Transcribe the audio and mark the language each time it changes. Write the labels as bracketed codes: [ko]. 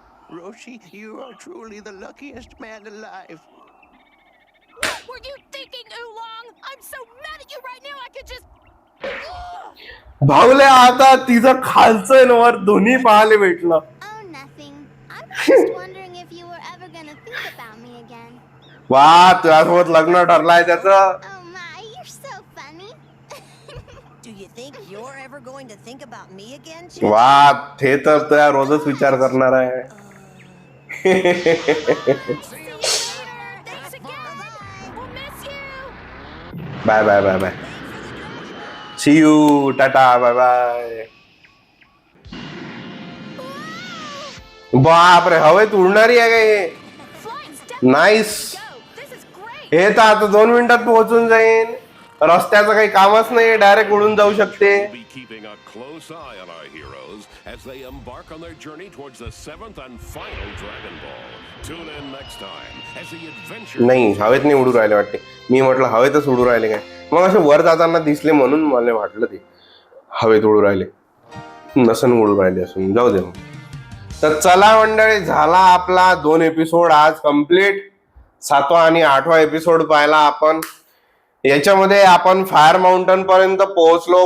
[en] Roshi, you are truly the luckiest man alive. Were you thinking oolong? I'm so mad at you right now I could just... [mr] भाऊले आता तिचं खालचं आणि वर दोन्ही पाहायला भेटलं. [en] Oh, nothing. I was just wondering if you were ever gonna think about me again. [mr] वा, तुझ्यासोबत लग्न ठरलाय त्याचं. [en] Oh my, you're so funny. Do you think you're ever going to think about me again, Chip? [mr] वा, ते तर तुझ्या रोजच विचार करणार आहे. [en] Thanks again. We'll miss you. Bye bye bye bye. See you, tata, bye bye. [mr] बापरे, हवेत उडणारी आहे का हे? [en] Flying step. Nice. Go. This is great. [mr] हे तर आता 2 मिनिटात पोहोचून जाईन. रस्त्याचं काही कामच नाही, डायरेक्ट उडून जाऊ शकते. [en] We'll be keeping a close eye on our heroes as they embark on their journey towards the 7th and final Dragon Ball. Tune in next time as the adventure... [mr] नाही, हवेत नाही उडू राहिले वाटते. मी म्हटलं हवेतच उडू राहिले काय, मग असे वर जाताना दिसले म्हणून मला वाटलं ते हवेत उडू राहिले. नसन उडू राहिले असून जाऊ दे. मग तर चला मंडळी, झाला आपला 2 एपिसोड आज कम्प्लीट. 7वा आणि 8वा एपिसोड पाहिला आपण. याच्यामध्ये आपण फायर माउंटन पर्यंत पोहोचलो.